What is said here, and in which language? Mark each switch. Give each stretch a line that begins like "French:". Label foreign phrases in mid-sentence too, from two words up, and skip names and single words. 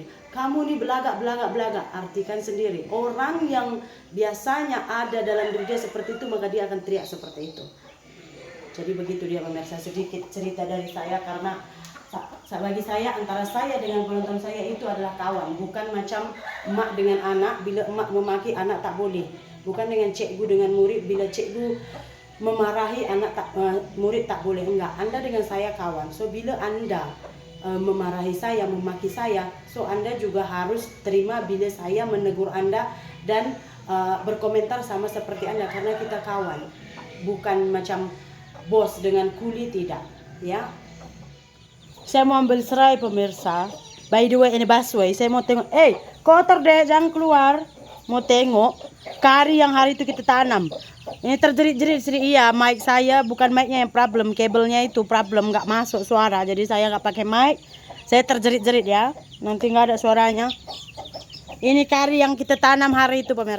Malay: Kamu nih belagak, belagak, belagak. Artikan sendiri. Orang yang biasanya ada dalam diri dia seperti itu, maka dia akan teriak seperti itu.
Indonesian: Jadi begitu dia pemirsa, sedikit cerita dari saya karena bagi saya antara saya dengan penonton saya itu adalah kawan,
Malay: bukan macam emak dengan anak. Bila emak memaki anak tak boleh, bukan dengan cikgu dengan murid, bila cikgu memarahi anak murid tak boleh.
Indonesian: Enggak, Anda dengan saya kawan.
Malay: So bila Anda memarahi saya, memaki saya, so Anda juga harus terima bila saya menegur Anda dan berkomentar sama seperti Anda, karena kita kawan, bukan macam bos dengan kuli, tidak, ya.
Indonesian: Saya mau ambil serai pemirsa.
English: By the way,
Malay: ini busway. Saya mau tengok. Kotor deh, jangan keluar. Mau tengok kari yang hari itu kita tanam. Ini terjerit-jerit sih.
Indonesian: Iya, mic saya bukan micnya yang problem, kabelnya itu problem, nggak masuk suara. Jadi saya nggak pakai mic.
Malay: Saya terjerit-jerit ya.
Indonesian: Nanti nggak ada suaranya. Ini kari yang kita tanam hari itu pemirsa.